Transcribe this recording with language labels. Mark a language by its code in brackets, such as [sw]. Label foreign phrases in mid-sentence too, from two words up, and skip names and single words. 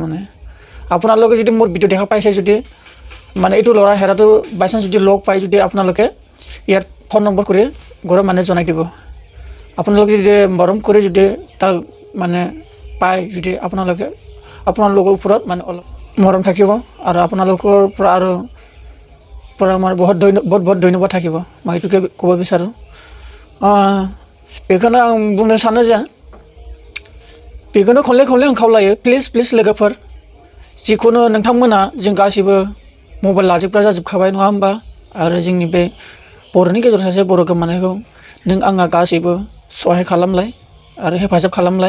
[as] মানে আপোনালোকে যদি মোৰ ভিডিঅ' দেখা পাইছে যদি মানে এইটো ল'ৰা হেৰাটো বাইচান্স যদি লগ পাই যদি আপোনালোকে ইয়াত ফোন নম্বৰ কৰি ঘৰৰ মানুহে জনাই দিব। আপোনালোকে যদি মৰম কৰি যদি তাক মানে পায় যদি আপোনালোকৰ ওপৰত মানে অলপ মৰম থাকিব আৰু আপোনালোকৰ পৰা আৰু আমাৰ বহুত ধন্যবাদ থাকিব। মই এইটোকে ক'ব বিচাৰোঁ। [brx] बेखौनो आं बुंनो सानो जे बेखौनो खनले आं खावलायो प्लिज लोगोफोर जिखुनु नोंथांमोना जों गासिबो मबाइल लाजोबग्रा जाजोबखाबाय नङा होमबा। आरो जोंनि बे बर'नि गेजेराव सासे बर' गोमानायखौ नों आंहा गासैबो सहाय खालामलाय आरो हेफाजाब खालामलाय।